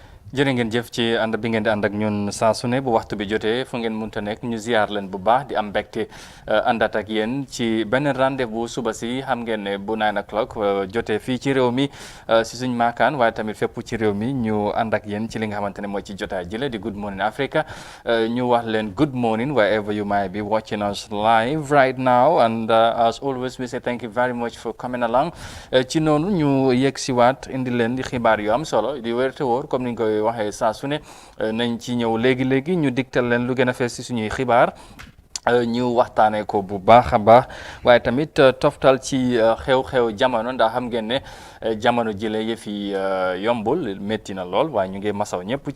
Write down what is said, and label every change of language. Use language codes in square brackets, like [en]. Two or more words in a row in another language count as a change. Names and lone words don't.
[wo] jërë ngeen jëf ci ànd bi ngeen di ànd ak ñun saa su ne bu waxtu bi jotee fu ngeen munta nekk ñu ziar leen bu baax di am mbégte àndaat ak yéen ci benn rendez-vous suba si xam ngeen ne bu 9 o'clock jotee fii ci réew mi si suñ maakaan waaye tamit fépp ci réew mi ñu ànd ak yéen ci li nga xamante ne mooy ci jotaay jële di [en] Good Morning Africa ñu wax leen good morning wherever you might be watching us live right now and as always we say thank you very much for coming along [wo] ci noonu ñu yegg si waat indi leen di xibaar yu am solo di wér te wóor comme ni ñu koy waxee saa su ne nañ ci ñëw léegi ñu digtal leen lu gën a fees si suñuy xibaar ñu waxtaanee ko bu baax a baax waaye tamit toftal ci xew-xew jamono ndax xam ngeen ne jamono jile yëf yi yombul métti na lool waaye ñu ngi masaw ñëpp